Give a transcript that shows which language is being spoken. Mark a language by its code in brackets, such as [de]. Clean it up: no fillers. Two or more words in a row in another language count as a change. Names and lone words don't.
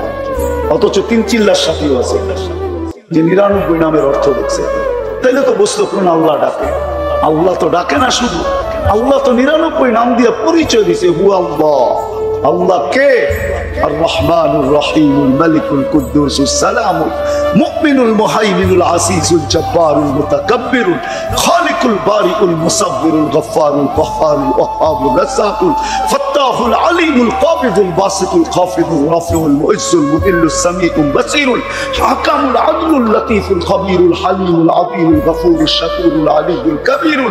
[bn] অথচ 3 চিল্লার সাথীও আছে যে 99 নামের অর্থ দেখছে। তাইলে তো বুঝতো কোন আল্লাহ ডাকে। আল্লাহ তো ডাকে না শুধু, আল্লাহ তো 99 নাম দিয়ে পরিচয় দিছে। [ar] هو الله. [bn] আল্লাহ কে? [ar] الرحمن الرحيم الملك القدوس السلام المؤمن المهيمن العزيز الجبار المتكبر الخالق البارئ المصور الغفار القهار الوهاب الرزاق الفتاح العليم القابض الباسط الخافض الرافع المعز المذل السميع البصير الحكم العدل اللطيف الخبير الحليم العظيم الغفور الشكور العلي الكبير